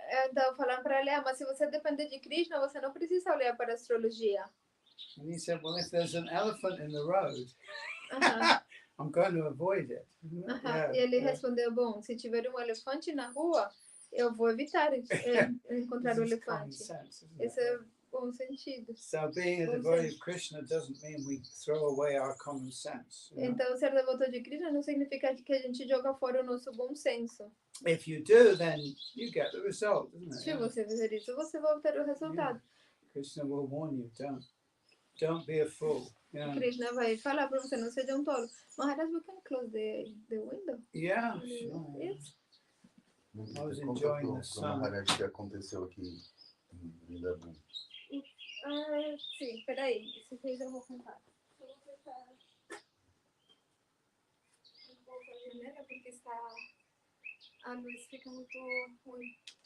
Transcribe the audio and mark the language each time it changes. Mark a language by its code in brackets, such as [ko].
[pt] Então falaram para ele, mas se você depender de Krishna, você não precisa olhar para a astrologia. [en] And he said, well, if there's an elephant in the road, I'm going to avoid it. [pt] E ele respondeu, bom, se tiver elefante na rua, eu vou evitar encontrar o elefante. Esse é bom sentido. [en] So being a devotee of Krishna doesn't mean we throw away our common sense. [pt] Então ser devoto de Krishna não significa que a gente joga fora o nosso bom senso. [en] If you do, then you get the result, isn't it? [pt] Se você fizer isso, você vai obter o resultado. [en] Krishna will warn you, don't be a fool. [pt] Krishna vai falar para você, não seja tolo. [en] Maharaj, we can close the window? Yeah, sure. Yes. I was enjoying the sun. [pt] Maharaj, que aconteceu aqui em Vrindavan. Sim, peraí. Se fez, eu vou contar. Eu vou tentar um pouco a janela, porque a luz fica muito ruim.